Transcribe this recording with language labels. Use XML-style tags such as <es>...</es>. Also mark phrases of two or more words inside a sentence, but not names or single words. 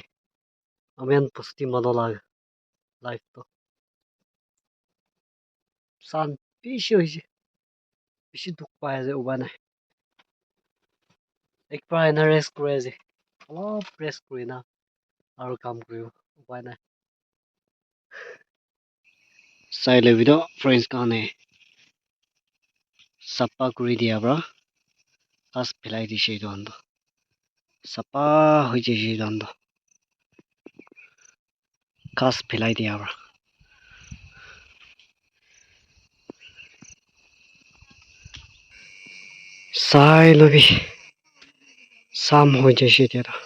<nag>Ami khan pusti mano lag life to. San bishi hoise. Bishi duk pai ase uba nai. Ek pra ena rest kuri ase. Alop rest kuri na aro kam kuribo uba nai. Sai le video friends kan e sapa kuri dia bra. Kas philai dishe etu khan toh. Sapa hoi jaise etu khan toh. Kas philai dia bra. Sai lobi sam hoi jaise etia toh.</nag>